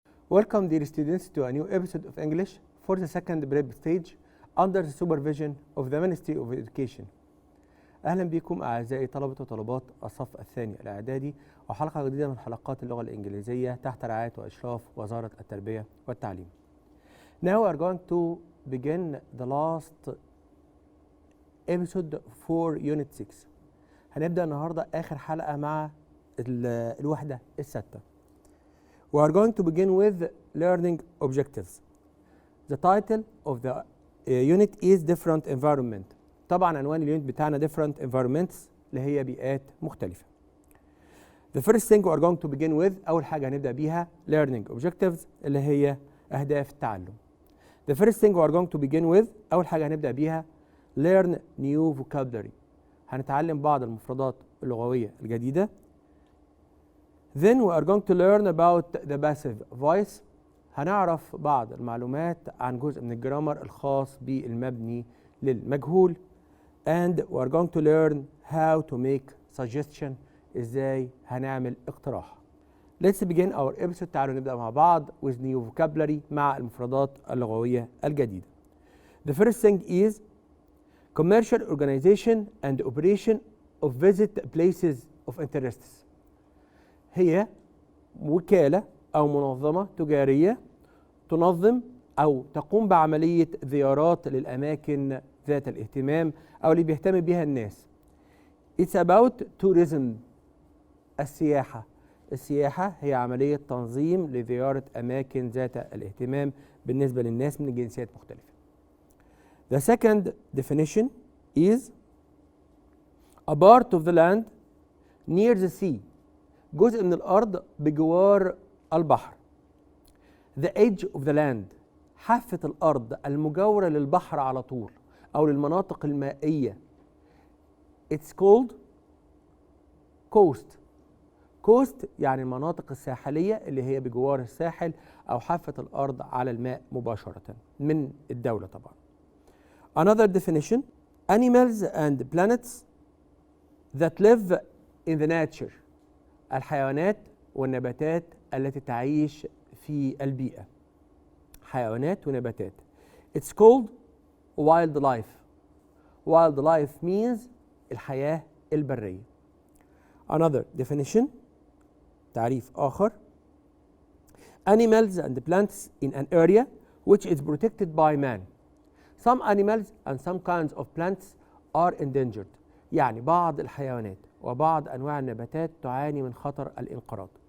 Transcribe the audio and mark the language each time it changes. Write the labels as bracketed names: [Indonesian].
[English] Welcome dear students to a new episode of English for the second prep stage under the supervision of the Ministry of Education. [Arabic] أهلا بكم أعزائي طلبة وطالبات الصف الثاني الإعدادي وحلقة جديدة من حلقات اللغة الإنجليزية تحت رعاية وإشراف وزارة التربية والتعليم. [English] Now we are going to begin the last episode for Unit 6. [Arabic] هنبدأ النهاردة آخر حلقة مع الوحدة الستة. [English] We are going to begin with learning objectives. The title of the unit is different environment. [Arabic] طبعا عنوان اليونت بتاعنا [English] different environments [Arabic] اللي هي بيئات مختلفة. [English] The first thing we are going to begin with [Arabic] أول حاجة هنبدأ بيها [English] learning objectives [Arabic] اللي هي أهداف التعلم. [English] The first thing we are going to begin with [Arabic] أول حاجة هنبدأ بيها [English] learn new vocabulary. [Arabic] هنتعلم بعض المفردات اللغوية الجديدة. [English] Then we are going to learn about the passive voice. [Arabic] هنعرف بعض المعلومات عن جزء من الجرامر الخاص بالمبني للمجهول. [English] And we are going to learn how to make suggestion. [Arabic] ازاي هنعمل اقتراح. [English] Let's begin our episode. [Arabic] تعالوا نبدأ مع بعض [English] with new vocabulary [Arabic] مع المفردات اللغوية الجديدة. [English] The first thing is commercial organization and operation of visit places of interest. [Arabic] هي وكالة أو منظمة تجارية تنظم أو تقوم بعملية زيارات للأماكن ذات الاهتمام أو اللي بيهتم بها الناس. [English] It's about tourism. [Arabic] السياحة هي عملية تنظيم لزيارة أماكن ذات الاهتمام بالنسبة للناس من جنسيات مختلفة. [English] The second definition is a part of the land near the sea. [Arabic] جزء من الأرض بجوار البحر. [English] The edge of the land. [Arabic] حافة الأرض المجاورة للبحر على طول أو للمناطق المائية. [English] It's called coast. [Arabic] coast يعني المناطق الساحلية اللي هي بجوار الساحل أو حافة الأرض على الماء مباشرة من الدولة طبعا. [English] Another definition: animals and planets that live in the nature. [Arabic] الحيوانات والنباتات التي تعيش في البيئة. حيوانات ونباتات. [English] It's called wildlife. Wildlife means [Arabic] الحياة البرية. [English] Another definition. [Arabic] تعريف آخر. [English] Animals and plants in an area which is protected by man. Some animals and some kinds of plants are endangered. [Arabic] يعني بعض الحيوانات وبعض أنواع النباتات تعاني من خطر الانقراض.